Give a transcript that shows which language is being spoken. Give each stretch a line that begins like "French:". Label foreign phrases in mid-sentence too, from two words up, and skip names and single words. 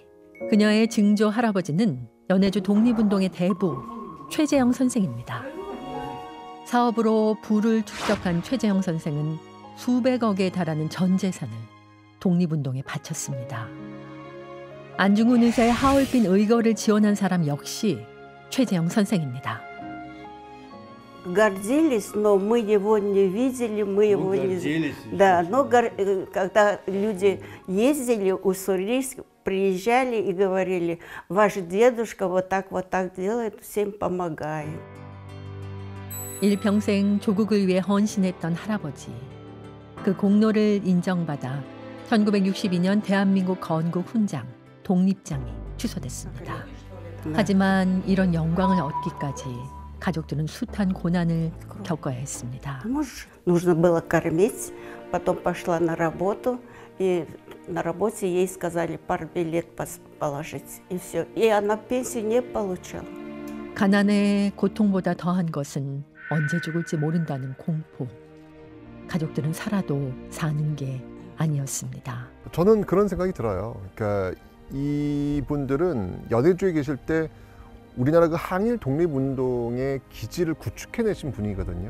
Korean: 그녀의 증조 할아버지는 연해주 독립운동의 대부 최재형 선생입니다. 사업으로 부를 축적한 최재형 선생은 수백억에 달하는 전 재산을 독립운동에 바쳤습니다. 안중근 의사의 하얼빈 의거를 지원한 사람 역시 최재형 선생입니다.
Russian: Гордились, но мы его не видели, мы его не... Да, но когда люди ездили, уссурийск, приезжали и говорили, ваш дедушка вот так делает, всем помогает.
Korean: 일평생 조국을 위해 헌신했던 할아버지. 그 공로를 인정받아 1962년 대한민국 건국 훈장, 독립장이 취소됐습니다. 하지만 이런 영광을 얻기까지 가족들은 숱한 고난을 겪어야 했습니다.
Russian: Нужно было кормить, потом пошла на работу, и на работе ей сказали партбилет положить, и все. И она пенсию не получала.
Korean: 가난의 고통보다 더한 것은 언제 죽을지 모른다는 공포. 가족들은 살아도 사는 게 아니었습니다. 저는 그런 생각이 들어요. 그러니까 이분들은 연해주에 계실 때 우리나라 그 항일 독립운동의 기지를 구축해내신 분이거든요.